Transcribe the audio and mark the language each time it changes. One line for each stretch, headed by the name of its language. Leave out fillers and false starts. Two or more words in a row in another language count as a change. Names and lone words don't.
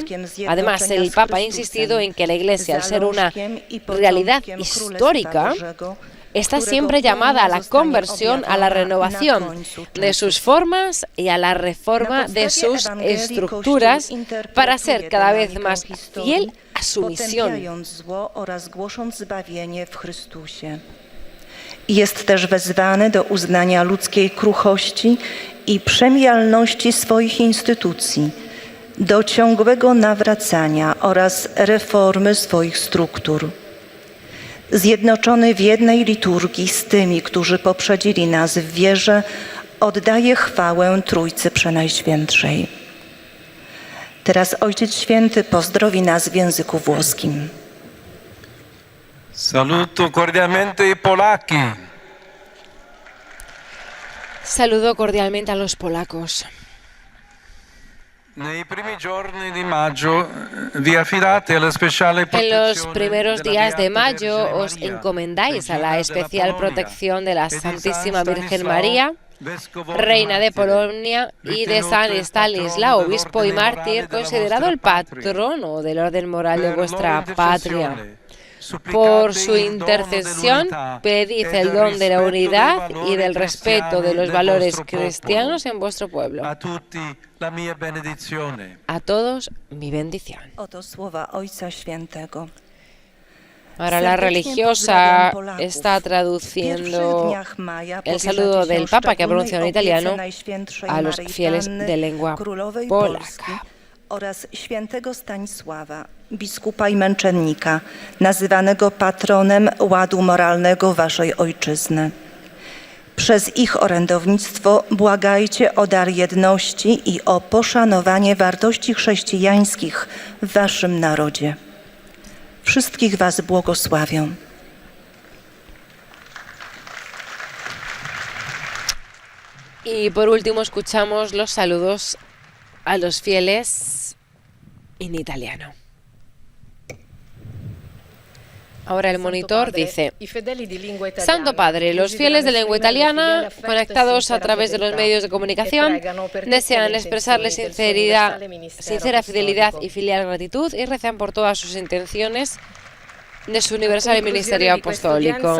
Spanish: Además, el Papa ha insistido en que la Iglesia, al ser una realidad histórica, está siempre llamada a la conversión, a la renovación de sus formas y a la reforma de sus estructuras para ser cada vez más fiel a su misión.
Polish: Jest też wezwany do uznania ludzkiej kruchości i przemijalności swoich instytucji, do ciągłego nawracania oraz reformy swoich struktur. zjednoczony w jednej liturgii z tymi, którzy poprzedzili nas w wierze, oddaje chwałę Trójcy Przenajświętszej. Teraz Ojciec Święty pozdrowi nas w języku włoskim.
Italian: Saluto cordialmente i polacchi.
Spanish: Saludo cordialmente a los polacos.
Italian: Nei primi giorni di maggio vi affidate alla speciale
Spanish: En
Italian: protezione
Spanish: los primeros
Italian: della
Spanish: días de
Italian: Beata
Spanish: mayo
Italian: Vergine
Spanish: os
Italian: Maria,
Spanish: encomendáis a la
Italian: regina
Spanish: especial
Italian: della Polonia,
Spanish: protección de la
Italian: e di
Spanish: Santísima
Italian: San
Spanish: Virgen
Italian: Stanislao,
Spanish: María,
Italian: vescovo
Spanish: Reina de
Italian: martire,
Spanish: Polonia, y de San
Italian: ritenuto
Spanish: Stanislao,
Italian: patrono
Spanish: obispo y
Italian: dell'ordine morale
Spanish: mártir,
Italian: della
Spanish: considerado
Italian: vostra
Spanish: el
Italian: patria.
Spanish: patrono del orden moral de
Italian: Per
Spanish: vuestra
Italian: loro
Spanish: patria.
Italian: intercessione,
Spanish: Por
Italian: supplicate
Spanish: su
Italian: il dono
Spanish: intercesión,
Italian: dell'unità
Spanish: pedid
Italian: e
Spanish: el
Italian: del
Spanish: don de la
Italian: rispetto dei
Spanish: unidad y
Italian: valori
Spanish: del respeto de
Italian: cristiani
Spanish: los
Italian: del
Spanish: valores
Italian: vostro popolo.
Spanish: cristianos en vuestro pueblo.
Italian: A tutti la mia benedizione.
Spanish: A todos mi bendición.
Polish: Oto słowa Ojca Świętego.
Spanish: Ahora la religiosa está traduciendo el saludo del Papa, que pronuncia en italiano, a los fieles de lengua polaca.
Polish: Oraz świętego Stanisława, biskupa i męczennika, nazywanego patronem ładu moralnego waszej ojczyzny. Przez ich orędownictwo błagajcie o dar jedności i o poszanowanie wartości chrześcijańskich w waszym narodzie. Wszystkich was błogosławię.
Spanish: Y por último escuchamos los saludos a los fieles en italiano. Ahora el monitor dice: Santo Padre, los fieles de lengua italiana, conectados a través de los medios de comunicación, desean expresarle sincera fidelidad y filial gratitud y rezan por todas sus intenciones de su universal ministerio apostólico.